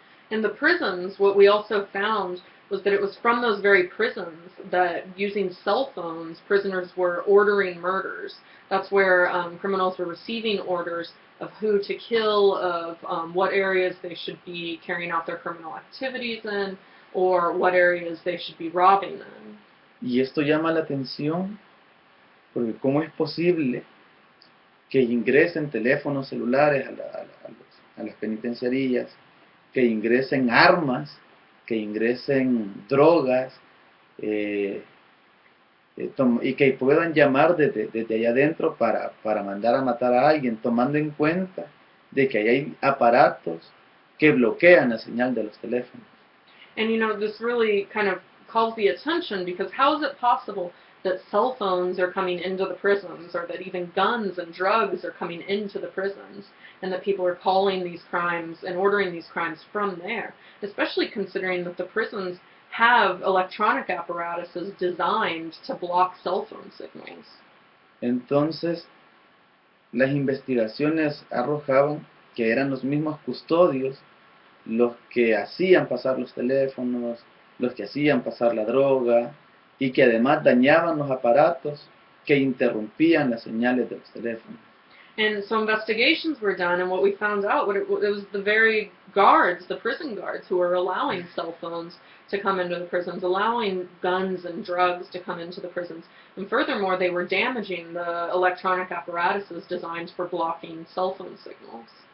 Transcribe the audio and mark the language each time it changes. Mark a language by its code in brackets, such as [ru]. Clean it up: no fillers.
[en] In the prisons, what we also found was that it was from those very prisons that, using cell phones, prisoners were ordering murders. That's where criminals were receiving orders of who to kill, of what areas they should be carrying out their criminal activities in, or what areas they should be robbing in. [es] Y esto llama la atención porque ¿cómo es posible que ingresen teléfonos celulares a las penitenciarías, que ingresen armas, que ingresen drogas, y que puedan llamar desde allá adentro para mandar a matar a alguien, tomando en cuenta de que hay aparatos que bloquean la señal de los teléfonos? [en] And this really kind of calls the attention, because how is it possible that cell phones are coming into the prisons, or that even guns and drugs are coming into the prisons, and that people are calling these crimes and ordering these crimes from there, especially considering that the prisons have electronic apparatuses designed to block cell phone signals. [es] Entonces, las investigaciones arrojaban que eran los mismos custodios los que hacían pasar los teléfonos, los que hacían pasar la droga, y que además dañaban los aparatos que interrumpían las señales de los teléfonos. [en] And so investigations were done, and what we found out, it was the very guards, the prison guards, who were allowing cell phones to come into the prisons, allowing guns and drugs to come into the prisons. And furthermore, they were damaging the electronic apparatuses designed for blocking cell phone signals.